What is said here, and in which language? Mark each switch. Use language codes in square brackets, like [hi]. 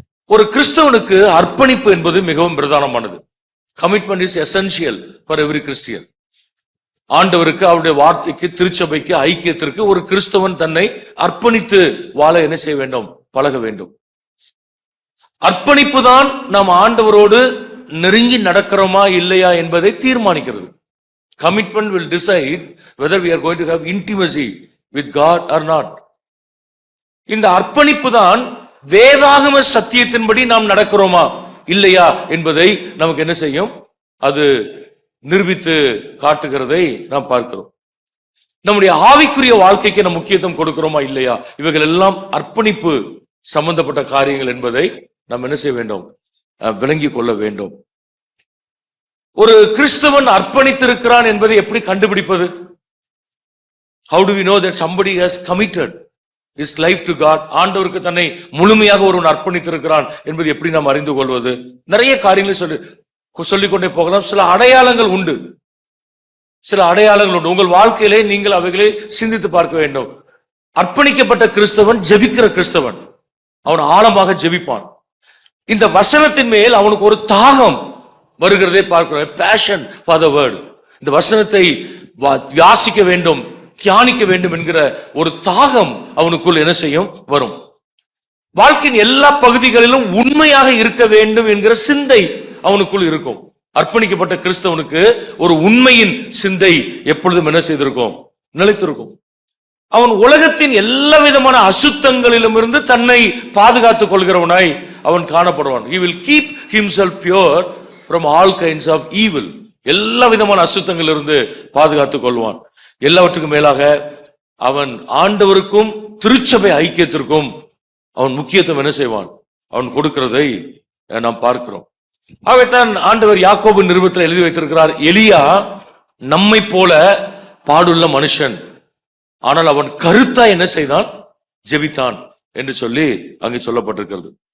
[ta] ஒரு கிறிஸ்தவனுக்கு அர்ப்பணிப்பு என்பது மிகவும் பிரதானமானது. [en] Commitment is essential for every Christian. [ta] ஆண்டவருக்கு, அவருடைய வார்த்தைக்கு, திருச்சபைக்கு, ஐக்கியத்திற்கு ஒரு கிறிஸ்தவன் தன்னை அர்ப்பணித்து வாழ என்ன செய்ய வேண்டும், பழக வேண்டும். அர்ப்பணிப்பு தான் நாம் ஆண்டவரோடு நெருங்கி நடக்கிறோமா இல்லையா என்பதை தீர்மானிக்கிறது. [en] Commitment will decide whether we are going to have intimacy with God or not. [ta] இந்த அர்ப்பணிப்பு தான் வேதாகம சத்தியத்தின்படி நாம் நடக்கிறோமா இல்லையா என்பதை நமக்கு என்ன செய்யும், அது நிரூபித்து காட்டுகிறதை நாம் பார்க்கிறோம். நம்முடைய ஆவிக்குரிய வாழ்க்கைக்கு நாம் முக்கியத்துவம் கொடுக்கிறோமா இல்லையா, இவைகள் எல்லாம் அர்ப்பணிப்பு சம்பந்தப்பட்ட காரியங்கள் என்பதை நாம் என்ன செய்ய வேண்டும், விளங்கிக் கொள்ள வேண்டும். ஒரு கிறிஸ்தவன் அர்ப்பணித்திருக்கிறான் என்பதை எப்படி கண்டுபிடிப்பது? [en] How do we know that somebody has committed his life to God? [ta] ஆண்டவருக்கு தன்னை முழுமையாக ஒருவன் அர்ப்பணித்திருக்கிறான் என்பது எப்படி நாம் அறிந்து கொள்வது? நிறைய காரியங்களை சொல்லிக்கொண்டே போகலாம். சில அடையாளங்கள் உண்டு, சில அடையாளங்கள் உண்டு. உங்கள் வாழ்க்கையிலே நீங்கள் அவைகளை சிந்தித்து பார்க்க வேண்டும். அர்ப்பணிக்கப்பட்ட கிறிஸ்தவன் ஜெபிக்கிற கிறிஸ்தவன், அவன் ஆழமாக ஜெபிப்பான். இந்த வசனத்தின் மேல் அவனுக்கு ஒரு தாகம் வருகிறதை பார்க்கிறோம். [en] Passion for the word. [ta] இந்த வசனத்தை வாசிக்க வேண்டும், தியானிக்க வேண்டும் என்கிற ஒரு தாகம் அவனுக்குள் என்ன செய்யும், வரும். வாழ்க்கையின் எல்லா பகுதிகளிலும் உண்மையாக இருக்க வேண்டும் என்கிற சிந்தை அவனுக்குள் இருக்கும். அர்ப்பணிக்கப்பட்ட கிறிஸ்தவனுக்கு ஒரு உண்மையின் சிந்தை எப்பொழுதும் என்ன செய்திருக்கும், நிலைத்திருக்கும். அவன் உலகத்தின் எல்லா விதமான அசுத்தங்களிலும் இருந்து தன்னை பாதுகாத்துக் கொள்கிறவனாய் அவன் காணப்படுவான். [en] He will keep himself pure from all kinds of evil. [ta] எல்லா விதமான அசுத்தங்கள் இருந்து பாதுகாத்துக் கொள்வான். எல்லாவற்றுக்கும் மேலாக அவன் ஆண்டவருக்கும் திருச்சபை ஐக்கியத்திற்கும் அவன் முக்கியத்துவம் என்ன செய்வான், அவன் கொடுக்கிறதை நாம் பார்க்கிறோம். ஆகத்தான் ஆண்டவர் யாக்கோபு நிருபத்தில் எழுதி வைத்திருக்கிறார், எலியா நம்மை போல பாடுள்ள மனுஷன், ஆனால் அவன் கருத்தா என்ன செய்தான், ஜெபித்தான் என்று சொல்லி அங்கே சொல்லப்பட்டிருக்கிறது.